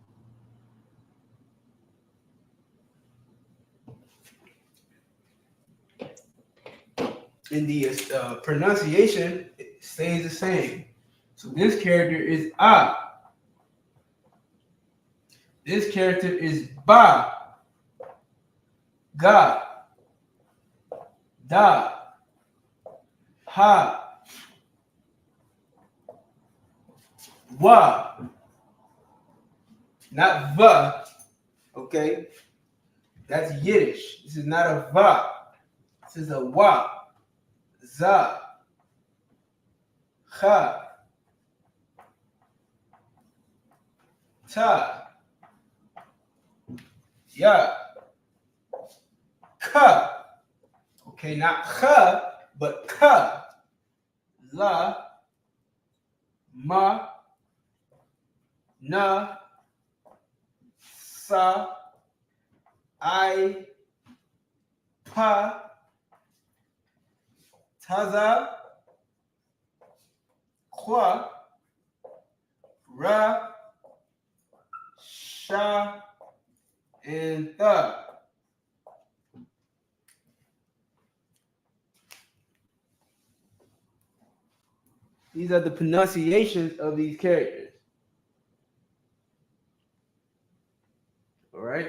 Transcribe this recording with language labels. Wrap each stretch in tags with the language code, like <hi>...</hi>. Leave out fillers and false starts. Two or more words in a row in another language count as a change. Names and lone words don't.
<en>And the pronunciation stays the same. So this character is A. This character is Ba.</en> <yi>Ga. Da. Ha. Wa.</yi> <en>Not Va. Okay? That's Yiddish. This is not a Va. This is a Wa. Za.</en> <yi>Ha. Ta. Ya. Ka.</yi> <en>Okay, not Ka, but Ka.</en> <yi>La. Ma. Na. Sa. I. Pa. Taza. Kwa. Ra. Sha.</yi> <en>And Tha. These are the pronunciations of these characters. All right.</en>